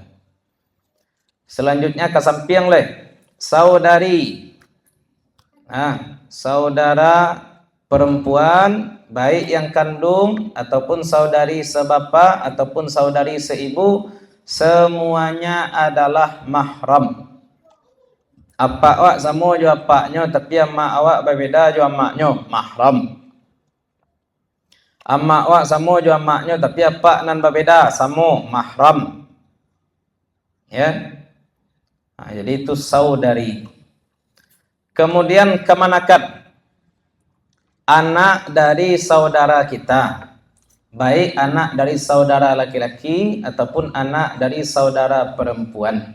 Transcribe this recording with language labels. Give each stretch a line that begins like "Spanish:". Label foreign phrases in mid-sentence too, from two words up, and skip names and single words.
Indonesian: Selanjutnya ke samping saudari. Nah, saudara perempuan baik yang kandung ataupun saudari sebapa ataupun saudari seibu semuanya adalah mahram.
Minangkabau: Apa awak sama jo apaknya tapi mak awak berbeda jo maknya mahram. Amak awak sama jo maknya tapi apa nan berbeda sama mahram.
Indonesian: Ya. Nah, jadi itu saudari. Kemudian kemanakan? Anak dari saudara kita. Baik anak dari saudara laki-laki ataupun anak dari saudara perempuan.